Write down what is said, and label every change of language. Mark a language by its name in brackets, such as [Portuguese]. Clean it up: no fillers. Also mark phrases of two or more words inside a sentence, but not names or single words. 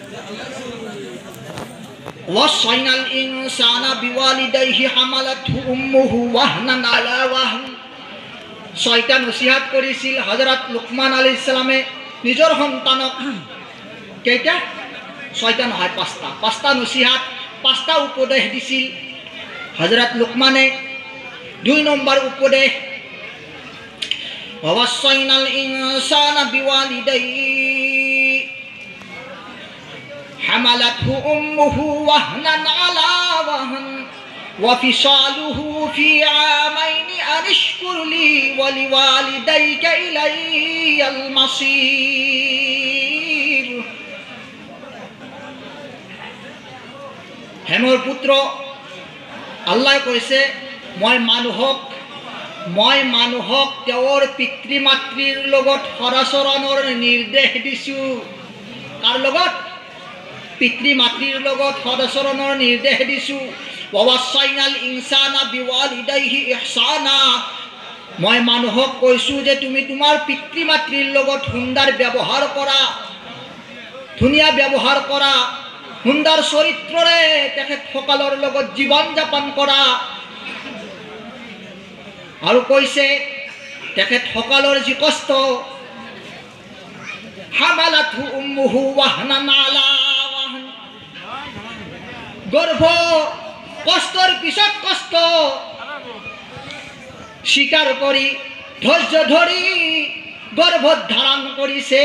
[Arabic] ووصينا الإنسان بوالديه حملته أمه وهنا على وهن. [Assamese] ছয়টা নসিহাত কৰিছিল হযরত লুকমান [Arabic] عليه السلام [Assamese] নিজৰ সন্তানক। কেইটা? ছয়টা নহয়, পাঁচটা। পাঁচটা নসিহাত, পাঁচটা উপদেশ দিছিল হযরত লুকমানে। 2 নম্বৰ উপদেশ, [Arabic] ووصينا الإنسان بوالديه حملته أمه وهنا على وهن وفصاله في عامين أن اشكر لي ولوالديك إلي المصير. [Assamese] হে মোৰ পুত্ৰ, আল্লাহ কৈছে মই মানুহক তেওঁৰ পিতৃ মাতৃৰ লগত সদাচৰণৰ নিৰ্দেশ দিছোঁ। কাৰ লগত? পিতৃ মাতৃৰ লগত সদাচৰণৰ নিৰ্দেশ দিছোঁ। [Arabic] ووصينا الإنسان بوالديه إحسانا, [Assamese] মই মানুহক কৈছোঁ যে তুমি তোমাৰ পিতৃ মাতৃৰ লগত সুন্দৰ ব্যৱহাৰ কৰা, ধুনীয়া ব্যৱহাৰ কৰা, সুন্দৰ চৰিত্ৰৰে তেখেতসকলৰ লগত জীৱন যাপন কৰা। আৰু কৈছে তেখেতসকলৰ যি কষ্ট, [Arabic] حملته أمه وهنا على وهن, [Assamese] গৰ্ভ কষ্টৰ পিছত কষ্ট স্বীকাৰ কৰি ধৈৰ্য ধৰি গৰ্ভত ধাৰণ কৰিছে।